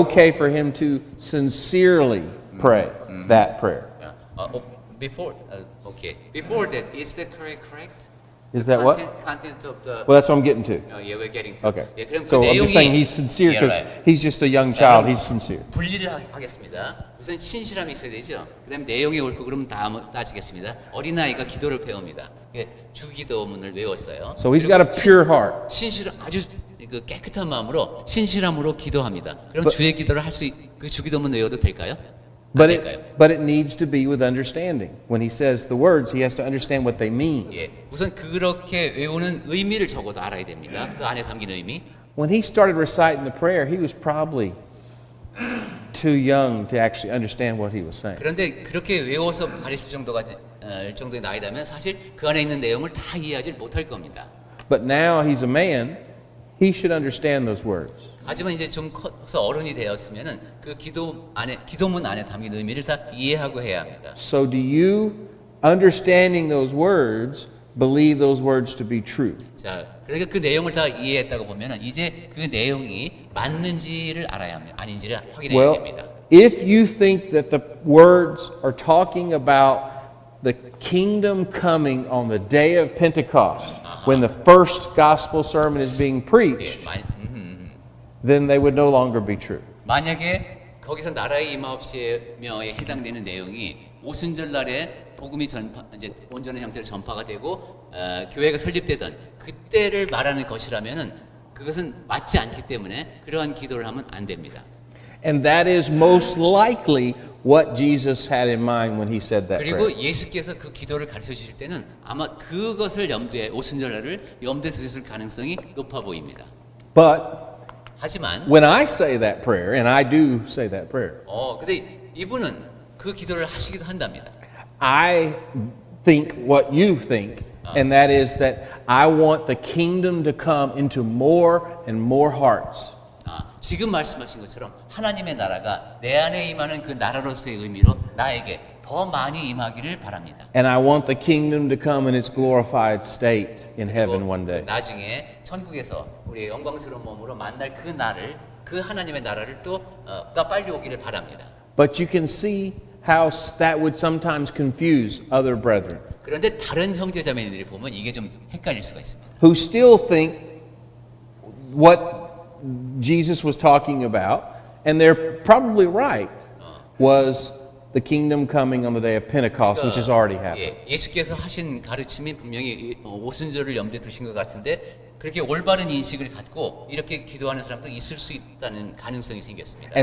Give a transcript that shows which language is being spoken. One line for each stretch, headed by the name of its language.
English: okay for him to sincerely pray that prayer? Before, okay. Before that, is that correct? Is that what? Content of the. Well, that's what I'm getting to. Yeah, we're getting to. Okay.
Korean: 예, 그럼 그
English: So I'm
Korean: 내용이
English: just saying he's sincere Yeah, because right. he's just a young
Korean: 자,
English: child.
Korean: 그럼
English: He's sincere.
Korean: 분리를 하겠습니다. 우선 신실함이 있어야 되죠. 그다음 내용이 옳고 그럼 다음 따지겠습니다. 어린아이가 기도를 배웁니다. 주기도문을 외웠어요.
English: So he's got a pure heart.
Korean: 신실함 아주 그 깨끗한 마음으로 신실함으로 기도합니다. 그럼 주의 기도를 할 수 그 주기도문 외워도 될까요? 안
English: But
Korean: 될까요?
English: it needs to be with understanding. When he says the words, he has to understand what they mean.
Korean: 예, 우선 그렇게 외우는 의미를 적어도 알아야 됩니다. 그 안에 담긴 의미.
English: When he started reciting the prayer, he was probably too young to actually understand what he was saying.
Korean: 그런데 그렇게 외워서 가르칠 정도가 정도의 나이라면 사실 그 안에 있는 내용을 다 이해하지 못할 겁니다.
English: But now he's a man, he should understand those words.
Korean: 하지만 이제 좀 커서 어른이 되었으면은 그 기도문 안에 담긴 의미를 다 이해하고 해야 합니다.
English: So do you, understanding those words, believe those words to be true?
Korean: 자, 그러니까 그 내용을 다 이해했다고 보면은 이제 그 내용이 맞는지를 알아야 합니다. 아닌지를 확인해야
English: Well,
Korean: 됩니다.
English: if you think that the words are talking about the kingdom coming on the day of Pentecost, when the first gospel sermon is being preached,
Korean: 예,
English: then they would no longer be true.
Korean: 만약에 거기서 나라의 임하옵시며에 해당되는 내용이 오순절 날에 복음이 이제 온전한 형태로 전파가 되고 교회가 설립되던 그때를 말하는 것이라면은 그것은 맞지 않기 때문에 그러한 기도를 하면 안 됩니다.
English: And that is most likely what Jesus had in mind when he said that
Korean: 그리고
English: prayer.
Korean: 예수께서 그 기도를 가르쳐 주실 때는 아마 그것을 염두에 염두에 두셨을 가능성이 높아 보입니다.
English: But
Korean: 하지만
English: when I say that prayer, and I do say that prayer,
Korean: 근데 이분은 그 기도를 하시기도 한답니다.
English: I think what you think, and that is that I want the kingdom to come into more and more hearts.
Korean: 지금 말씀하신 것처럼 하나님의 나라가 내 안에 임하는 그 나라로서의 의미로 나에게 더 많이 임하기를 바랍니다.
English: And I want the kingdom to come in its glorified state in heaven one day.
Korean: 나중에 천국에서 우리의 영광스러운 몸으로 만날 그 날을 그 하나님의 나라를 또 빨리 오기를 바랍니다.
English: But you can see how that would sometimes confuse other brethren
Korean: 그런데 다른 형제자매들이 보면 이게 좀 헷갈릴 수가 있습니다.
English: who still think what Jesus was talking about, and they're probably right, was the kingdom coming on the day of Pentecost, which has already happened.
Korean: 예수께서 하신 가르침이 분명히 오순절을 염두에 두신 것 같은데 그렇게 올바른 인식을 갖고 이렇게 기도하는 사람도 있을 수 있다는 가능성이 생겼습니다.